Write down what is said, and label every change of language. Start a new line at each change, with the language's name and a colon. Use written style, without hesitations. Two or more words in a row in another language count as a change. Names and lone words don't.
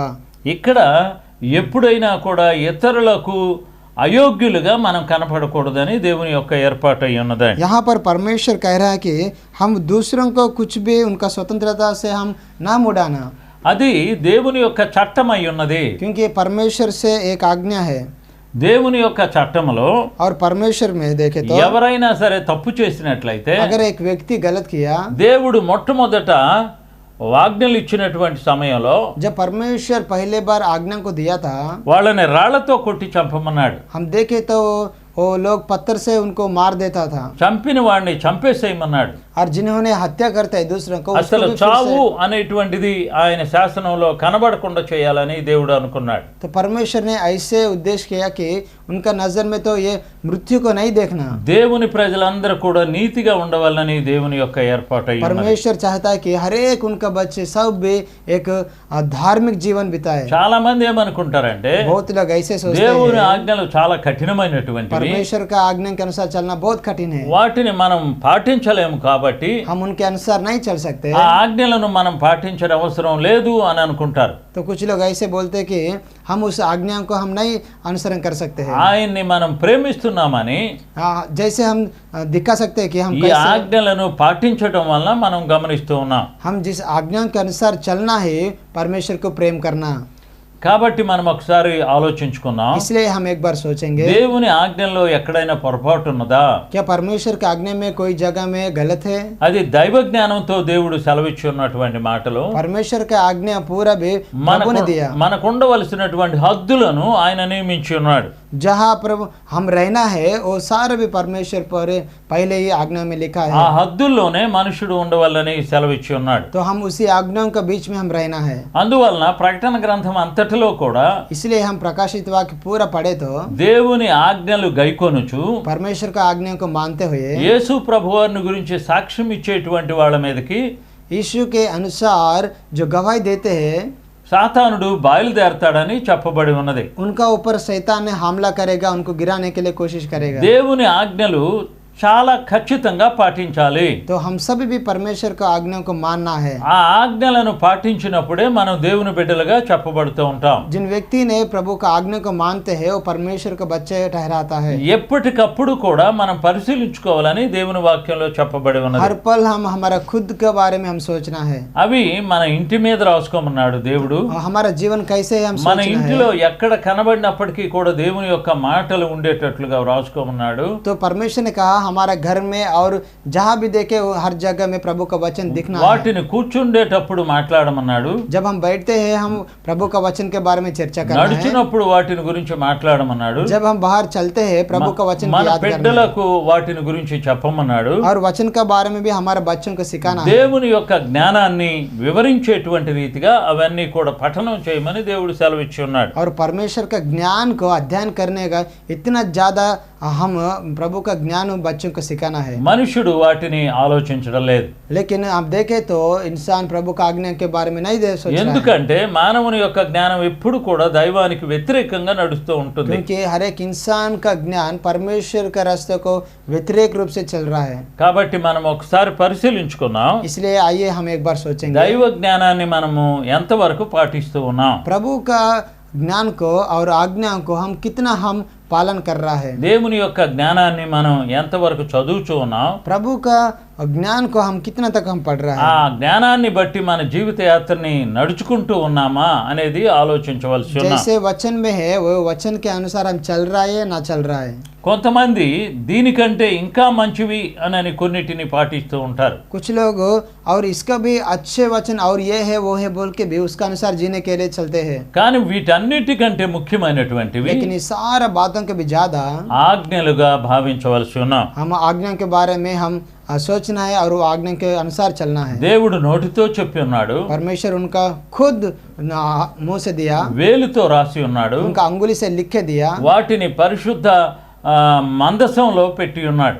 Telugu: ఇక్కడ ఎప్పుడైనా కూడా ఇతరులకు అయోగ్యులుగా మనం కనపడకూడదని దేవుని యొక్క ఏర్పాటు అయి ఉన్నదండి.
Hindi: यहाँ पर परमेश्वर कह रहा है कि हम दूसरों को कुछ भी उनका स्वतंत्रता से हम ना मुड़ाना,
Telugu: అది దేవుని యొక్క చట్టం అయి ఉన్నది.
Hindi: क्योंकि परमेश्वर से एक आज्ञा है।
Telugu: దేవుని యొక్క చట్టంలో
Hindi: और परमेश्वर में देखे तो
Telugu: ఎవరైనా సరే తప్పు చేసినట్లయితే
Hindi: अगर एक व्यक्ति गलत किया,
Telugu: దేవుడు మొట్టమొదట ఆజ్ఞలు ఇచ్చినటువంటి సమయంలో
Hindi: जब परमेश्वर पहले बार आज्ञा को दिया था
Telugu: వాళ్ళని రాళ్లతో కొట్టి చంపమన్నాడు.
Hindi: हम देखे तो वो लोग पत्थर से उनको मार देता था,
Telugu: చంపిన వాడిని చంపేసేయమన్నాడు.
Hindi: और जिन्होंने हत्या करते हैं दूसरों को, उसको
Telugu: అసలు
Hindi: भी फिर
Telugu: చావు అనేటువంటిది ఆయన శాసనంలో కనబడకుండా చేయాలని దేవుడు అనుకున్నాడు.
Hindi: से- तो परमेश्वर ने ऐसे उद्देश्य किया कि उनका नजर में तो ये मृत्यु को नहीं देखना।
Telugu: దేవుని ప్రజలందరూ కూడా నీతిగా ఉండవాలని దేవుని యొక్క ఏర్పాటు అయి ఉన్నది.
Hindi: परमेश्वर चाहता है कि हर एक उनका बच्चे सब भी एक धार्मिक जीवन बिताए।
Telugu: చాలా మంది ఏమనుకుంటారంటే
Hindi: बहुत लोग ऐसे सोचते
Telugu: దేవుని
Hindi: हैं
Telugu: ఆజ్ఞలు చాలా కఠినమైనటువంటివి,
Hindi: परमेश्वर का आज्ञा के अनुसार चलना बहुत कठिन है,
Telugu: వాటిని మనం పాటించలేము కాబట్టి
Hindi: हम उनके अनुसार नहीं चल सकते।
Telugu: ఆ ఆజ్ఞలను మనం పాటించడం అవసరం లేదు అని అనుకుంటారు.
Hindi: तो कुछ लोग ऐसे बोलते हैं कि हम उस आज्ञा को हम नहीं अनुसरण कर सकते हैं।
Telugu: ఆయన్ని మనం ప్రేమిస్తున్నామని
Hindi: जैसे हम दिखा सकते हैं कि हम
Telugu: ఈ
Hindi: कैसे,
Telugu: ఆజ్ఞలను పాటించడం వల్ల మనం గమనిస్తూ ఉన్నాం.
Hindi: हम जिस आज्ञा के अनुसार चलना है परमेश्वर को प्रेम करना।
Telugu: కాబట్టి మనం ఒకసారి ఆలోచించుకుందాం,
Hindi: इसलिए हम एक बार सोचेंगे
Telugu: దేవుని ఆజ్ఞల్లో ఎక్కడైనా పొరపాటు ఉన్నదా?
Hindi: क्या परमेश्वर के आज्ञा में कोई जगह में गलत है?
Telugu: అది దైవ జ్ఞానంతో దేవుడు సెలవిచ్చి ఉన్నటువంటి మాటలు.
Hindi: परमेश्वर का आज्ञा पूरा भी प्रभु ने दिया।
Telugu: మనకు ఉండవలసినటువంటి హద్దులను ఆయన నియమించి ఉన్నాడు.
Hindi: जहाँ प्रभु हम रहना है वो सारा भी परमेश्वर पर पहले ही आज्ञा में लिखा
Telugu: ఆ
Hindi: है।
Telugu: హద్దుల్లోనే మనుషుడు ఉండవాలని సెలవిచ్చి ఉన్నాడు.
Hindi: तो हम उसी आज्ञाओं के बीच में हम रहना है।
Telugu: అందువలన ప్రకటన గ్రంథం అంతటిలో కూడా
Hindi: इसलिए हम प्रकाशित वाक्य पूरा पढ़े तो
Telugu: దేవుని ఆజ్ఞలు గైకొనుచు
Hindi: परमेश्वर का आज्ञा को मानते हुए
Telugu: యేసు ప్రభువారిని గురించి సాక్ష్యం ఇచ్చేటువంటి వాళ్ళ మీదకి
Hindi: यीशु के अनुसार जो गवाही देते हैं
Telugu: సాతానుడు బయలుదేరతాడని చెప్పబడి ఉన్నది.
Hindi: उनका ऊपर शैतान ने हमला करेगा, उनको गिराने के लिए कोशिश करेगा।
Telugu: దేవుని ఆజ్ఞలు చాలా ఖచ్చితంగా పాటించాలి.
Hindi: तो हम सभी भी परमेश्वर का आज्ञा को मानना है।
Telugu: ఆ ఆజ్ఞలను పాటించినప్పుడే మనం దేవుని బిడ్డలుగా చెప్పబడుతూ ఉంటాం.
Hindi: जिन व्यक्ति ने प्रभु का आज्ञा को मानते हैं वो परमेश्वर का बच्चे ठहराता है।
Telugu: ఎప్పటికప్పుడు కూడా మనం పరిశీలించుకోవాలని దేవుని వాక్యంలో చెప్పబడి ఉన్నది.
Hindi: हर पल हम हमारा खुद के बारे में हम सोचना है,
Telugu: అవి మన ఇంటి మీద రాసుకోమన్నాడు దేవుడు.
Hindi: और हमारा जीवन कैसे है हम
Telugu: మన
Hindi: सोचना
Telugu: ఇంటిలో
Hindi: है।
Telugu: ఎక్కడ కనబడినప్పటికీ కూడా దేవుని యొక్క మాటలు ఉండేటట్లుగా రాసుకోమన్నాడు.
Hindi: तो परमेश्वर ने कहा हमारा घर में और जहाँ भी देखे वो हर जगह में प्रभु का वचन दिखना है।
Telugu: వాటిని కూర్చుండేటప్పుడు మాట్లాడమన్నాడు.
Hindi: जब हम बैठते हैं हम प्रभु का वचन के बारे में चर्चा करना है।
Telugu: నడిచినప్పుడు వాటిని గురించి మాట్లాడమన్నాడు.
Hindi: जब हम बाहर चलते हैं प्रभु का वचन
Telugu: మన
Hindi: की याद करना है।
Telugu: బిడ్డలకు వాటిని గురించి చెప్పమన్నాడు.
Hindi: और वचन के बारे में भी हमारे बच्चों को सिखाना है।
Telugu: దేవుని యొక్క జ్ఞానాన్ని వివరించేటువంటి రీతిగా అవన్నీ కూడా పఠనం చేయమని దేవుడు సెలవిచ్చి ఉన్నాడు.
Hindi: और परमेश्वर का ज्ञान को अध्ययन करने का इतना ज्यादा हम प्रभु का ज्ञान बच्चों को सिखाना है।
Telugu: మనుషుడు వాటిని ఆలోచించడం లేదు.
Hindi: लेकिन आप देखें तो इंसान प्रभु का आज्ञा के बारे में नहीं सोच रहा है,
Telugu: ఎందుకంటే మానవుని యొక్క జ్ఞానం ఎప్పుడు కూడా దైవానికి వ్యతిరేకంగా నడుస్తూ ఉంటుంది.
Hindi: क्योंकि हर एक इंसान का ज्ञान परमेश्वर का रास्ते को व्यतिरेक रूप से चल रहा है।
Telugu: కాబట్టి మనం ఒకసారి పరిశీలించుకున్నాం,
Hindi: इसलिए आइए हम एक बार सोचेंगे
Telugu: దైవ జ్ఞానాన్ని మనము ఎంతవరకు పాటిస్తూ ఉన్నాం.
Hindi: प्रभु का ज्ञान को और आज्ञा को हम कितना हम पालन कर रहा है।
Telugu: దేవుని యొక్క జ్ఞానాన్ని మనం ఎంతవరకు చదువుతూ ఉన్నాం.
Hindi: प्रभु का ज्ञान को हम कितना तक हम पढ़ रहा
Telugu: ఆ
Hindi: है।
Telugu: జ్ఞానాన్ని బట్టి మన జీవిత యాత్రని నడుచుకుంటూ ఉన్నామా అనేది ఆలోచించవలసి ఉన్నాం.
Hindi: जैसे वचन में है वो वचन के अनुसार हम चल रहा है ना चल रहा है।
Telugu: కొంతమంది దీనికంటే ఇంకా మంచివి అని కొన్నిటిని పాటిస్తూ ఉంటారు.
Hindi: कुछ लोग और इसका भी अच्छे वचन और ये है वो है बोल के भी उसका अनुसार जीने के लिए चलते हैं।
Telugu: కానీ వీటన్నిటికంటే ముఖ్యమైనటువంటివి
Hindi: लेकिन इस सारा बातों के भी ज्यादा
Telugu: ఆజ్ఞలుగా భావించవలసి ఉన్నాం.
Hindi: हम आज्ञा के बारे में हम सोचना है और वो आज्ञा के अनुसार चलना है।
Telugu: దేవుడు నోటితో చెప్పి ఉన్నాడు,
Hindi: परमेश्वर उनका खुद मुंह से दिया,
Telugu: వేలుతో రాసి ఉన్నాడు,
Hindi: उनका अंगुली से लिख के दिया,
Telugu: వాటిని పరిశుద్ధ మందసంలో పెట్టి ఉన్నాడు.